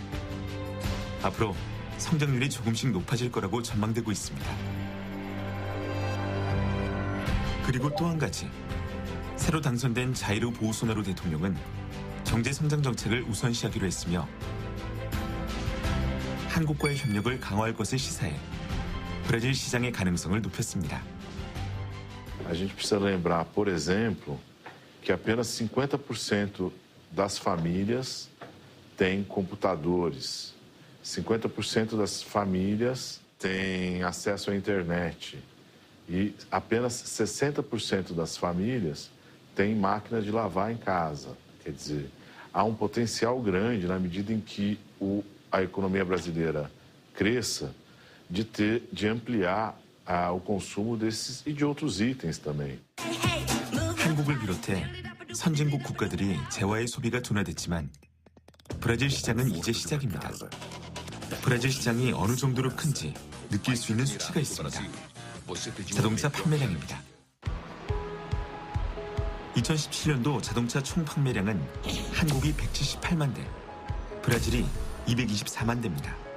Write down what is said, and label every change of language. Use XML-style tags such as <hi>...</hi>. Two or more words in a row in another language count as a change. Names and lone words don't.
<ko>앞으로 성장률이 조금씩 높아질 거라고 전망되고 있습니다. 그리고 또 한 가지. 새로 당선된 자이르 보우소나루 대통령은 경제 성장 정책을 우선시하기로 했으며 한국과의 협력을 강화할 것을 시사해 브라질 시장의 가능성을 높였습니다.</ko> <pt>A gente precisa lembrar, por exemplo, que apenas 50% das famílias têm computadores. 50% das famílias têm acesso à internet. E apenas 60% das famílias têm máquina de lavar em casa. Quer dizer, há um potencial grande na medida em que a economia brasileira cresça de ampliar o consumo desses e de outros itens também.</pt> <ko>한국을 비롯해 선진국 국가들이 재화의 소비가 둔화됐지만 브라질 시장은 이제 시작입니다. 브라질 시장이 어느 정도로 큰지 느낄 수 있는 수치가 있습니다. 자동차 판매량입니다. 2017년도 자동차 총 판매량은 한국이 178만 대, 브라질이 224만 대입니다.</ko>